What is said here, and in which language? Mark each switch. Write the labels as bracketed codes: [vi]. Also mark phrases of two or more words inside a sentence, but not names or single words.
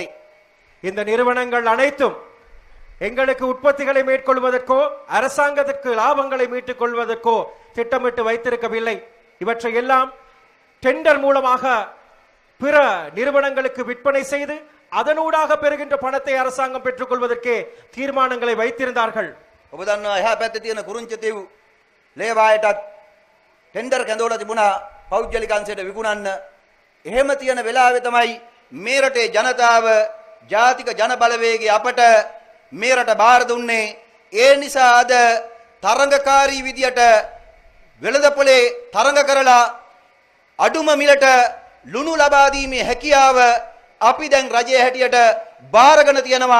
[ta] இந்த நிறுவனங்கள் அனைத்தும் எங்களுக்கு உற்பத்திகளை மேற்கொள்வதற்கோ அரசாங்கத்திற்கு லாபங்களை மீட்டுக் கொள்வதற்கோ திட்டமிட்டு வைத்திருக்கவில்லை. இவற்றை எல்லாம் டெண்டர் மூலமாக பிற நிறுவனங்களுக்கு விற்பனை செய்து அதனூடாக பெறுகின்ற பணத்தை அரசாங்கம் பெற்றுக் கொள்வதற்கே தீர்மானங்களை வைத்திருந்தார்கள். [si] ඔබ දන්නවා එහා පැත්තේ තියෙන කුරුංචිතිව් ලේවායටත් ටෙන්ඩර් කැඳවලා තිබුණා පෞද්ගලික අංශයට විකුණන්න. එහෙම තියෙන වෙලාවේ තමයි මේ රටේ ජනතාව ජාතික ජන බලවේගය අපට මේ රට බාර දුන්නේ. ඒ නිසා අද තරඟකාරී විදියට වෙළඳපොලේ තරඟ කරලා අඩුම මිලට ලුණු ලබා දීමේ හැකියාව අපි දැන් රජයේ හැටියට බාරගෙන තියෙනවා.